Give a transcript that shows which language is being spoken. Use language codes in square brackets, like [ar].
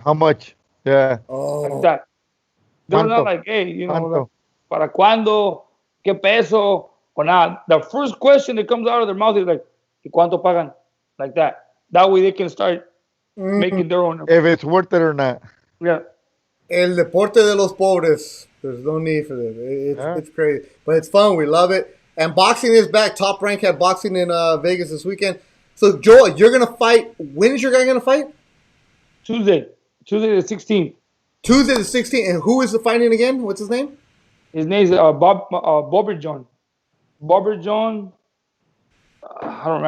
[en] How much? Yeah. Like that. They're not like, hey, like, para cuándo, qué peso, or not. The first question that comes out of their mouth is like, ¿y cuánto pagan? Like that. That way they can start making their own. If it's worth it or not. Yeah. [es] El deporte de los pobres. [en] There's no need for this. It's crazy. But it's fun. We love it. And boxing is back. Top Rank had boxing in Vegas this weekend. So, Joel, you're going to fight. When is your guy going to fight? Tuesday, Tuesday the 16th. Tuesday the 16th. And who is the fighting again? What's his name? His name's Bobber John. Bobber John. I don't remember.